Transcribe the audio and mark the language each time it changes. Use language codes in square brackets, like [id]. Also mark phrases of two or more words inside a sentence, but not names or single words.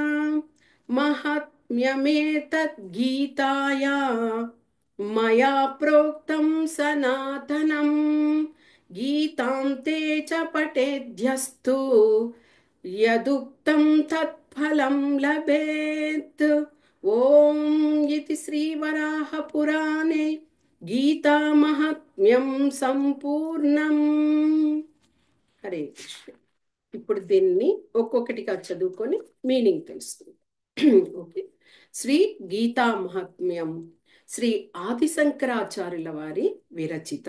[sa] महात्म्यमेतद् गीताया मया प्रोक्तं सनातनं गीतान्ते च पठेद्यस्तु यदुक्तं तत्फलं लभेत् ॐ इति श्रीवराहपुराणे గీతామహాత్మ్యం సంపూర్ణం. హరే కృష్ణ. [te] ఇప్పుడు దీన్ని ఒక్కొక్కటిగా చదువుకొని మీనింగ్ తెలుస్తుంది. ఓకే. శ్రీ గీతా మహాత్మ్యం. శ్రీ ఆదిశంకరాచార్యుల వారి విరచితం.